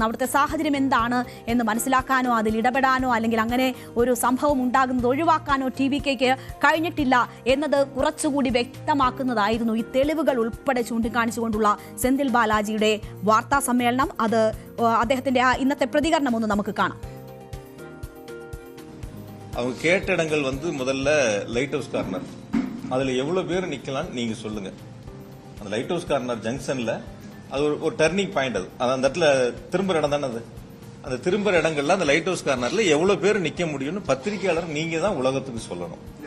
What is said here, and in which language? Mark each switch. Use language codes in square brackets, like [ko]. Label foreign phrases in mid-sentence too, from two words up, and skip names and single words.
[ml] അവിടുത്തെ സാഹചര്യം എന്താണ് എന്ന് മനസ്സിലാക്കാനോ അതിൽ ഇടപെടാനോ അല്ലെങ്കിൽ അങ്ങനെ ഒരു സംഭവം ഉണ്ടാകുന്നത് ഒഴിവാക്കാനോ TVKക്ക് കഴിഞ്ഞിട്ടില്ല എന്നത് കുറച്ചുകൂടി വ്യക്തമാക്കുന്നതായിരുന്നു ഈ തെളിവുകൾ ഉൾപ്പെടെ ചൂണ്ടിക്കാണിച്ചുകൊണ്ടുള്ള സെന്തിൽ ബാലാജിയുടെ വാർത്താ സമ്മേളനം. അത് അദ്ദേഹത്തിന്റെ ഇന്നത്തെ പ്രതികരണം ഒന്ന് നമുക്ക് കാണാം. [ta] அவங்க கேட்ட இடங்கள் முதல்ல [en] light house corner, [ta] அதுல எவ்வளவு பேர் நிக்கலாம் நீங்க சொல்லுங்க. அந்த [en] light house corner junctionல [ta] அது ஒரு [en] turning point. [ta] அது அந்த இடத்துல திரும்புற இடம் தானே அது. அந்த திரும்புற இடங்கள்ல அந்த [en] light house cornerல [ta] எவ்வளவு பேர் நிக்க முடியும்னு பத்திரிகையாளர் நீங்க தான் உலகத்துக்கு சொல்லணும்.